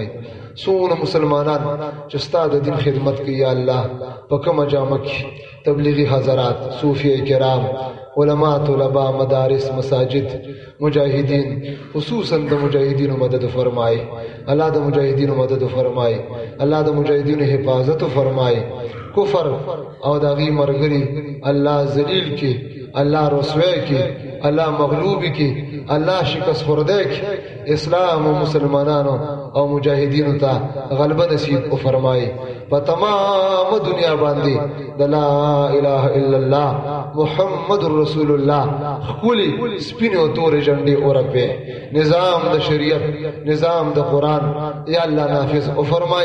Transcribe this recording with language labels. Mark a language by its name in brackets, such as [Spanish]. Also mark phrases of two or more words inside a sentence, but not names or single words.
[Pashto] سون مسلمانان چې ستاسو د دین خدمت کوي یا الله په کومه جامه کې تبلیغی حضرات صوفیه کرام علماء طلباء مدارس مساجد مجاهدین خصوصا د مجاهدینو مدد فرمای. الله د مجاهدینو مدد فرمای. الله د مجاهدینو حفاظت فرمای. کفر او داغي مرګري الله ذلیل کی الله رسوا کی الله مغلوب کی الله شکست خورده کی اسلام و مسلمانانو او مجاهدینو ته غلبه نصیب او فرمای. په تمام دنیا باندې د [Arabic] لا اله الا الله محمد رسول الله [Pashto] خولي سپینو تور جنډي اورپه نظام د شریعت نظام د قران یا الله نافذ او فرمای.